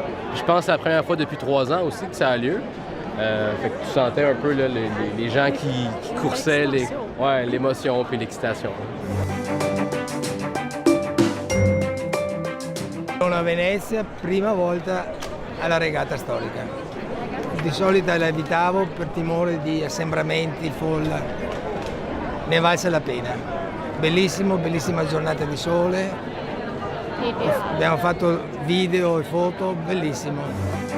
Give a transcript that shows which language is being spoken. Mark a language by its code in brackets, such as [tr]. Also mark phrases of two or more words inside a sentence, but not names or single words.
[fr] Puis je pense que c'est la première fois depuis 3 ans aussi que ça a lieu. Fait que tu sentais un peu là, les gens qui coursaient, l'émotion puis l'excitation. [it] Sono a Venezia, prima volta alla regata storica. Di solito la evitavo per timore di assembramenti, folla. Ne valse la pena. Bellissimo, bellissima giornata di sole. Abbiamo fatto video e foto, bellissimo.